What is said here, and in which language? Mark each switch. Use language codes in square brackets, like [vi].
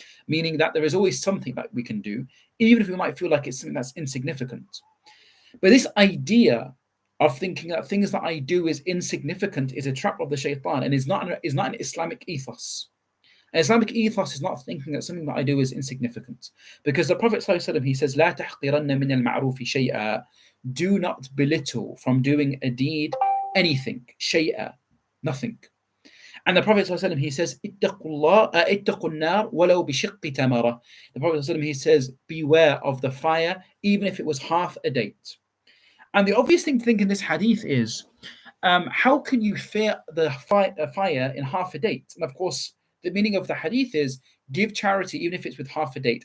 [en] Meaning that there is always something that we can do, even if we might feel like it's something that's insignificant. But this idea of thinking that things that I do is insignificant is a trap of the shaitan, and is not an Islamic ethos. An Islamic ethos is not thinking that something that I do is insignificant. Because the Prophet ﷺ, he says, [ar] لا تحقرن من المعروف شيئا. [en] Do not belittle from doing a deed anything. شيئا, nothing. And the Prophet ﷺ, he says, [ar] اتقوا النار ولو بشق تمرة. [en] The Prophet ﷺ, he says, beware of the fire, even if it was half a date. And the obvious thing to think in this hadith is, how can you fear the fire in half a date? And of course, the meaning of the hadith is, give charity even if it's with half a date.